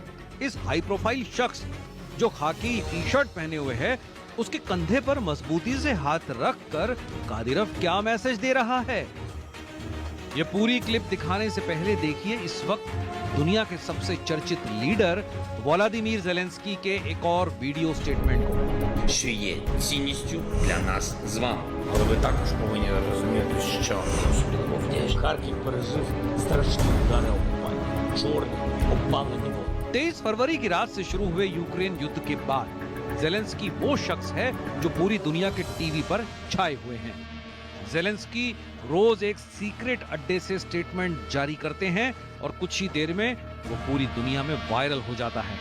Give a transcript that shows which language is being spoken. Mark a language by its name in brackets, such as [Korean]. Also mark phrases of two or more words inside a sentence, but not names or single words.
[Hindi] इस [English] high profile [Hindi] शख्स जो खाकी [English] T-shirt [Hindi] पहने हुए है उसके कंधे पर मजबूती से हाथ रखकर कादिरोव क्या मैसेज दे रहा है? ये पूरी क्लिप दिखाने से पहले देखिए इस वक्त दुनिया के सबसे चर्चित लीडर व्लादिमीर जेलेंस्की के एक और वीडियो स्टेटमेंट को। [Ukrainian] що є цінністю для нас з вами. Але ви також повинні розуміти, що Харків пережив страшні удари окупантів. Чорні, обпалені води. [Hindi] 23 फरवरी की रात से शुरू हुए यूक्रेन युद्ध के बाद जेलेंस्की वो शख्स है जो पूरी दुनिया के टीवी पर छाए हुए हैं। जेलेंस्की रोज एक सीक्रेट अड्डे से स्टेटमेंट जारी करते हैं और कुछ ही देर में वो पूरी दुनिया में वायरल हो जाता है।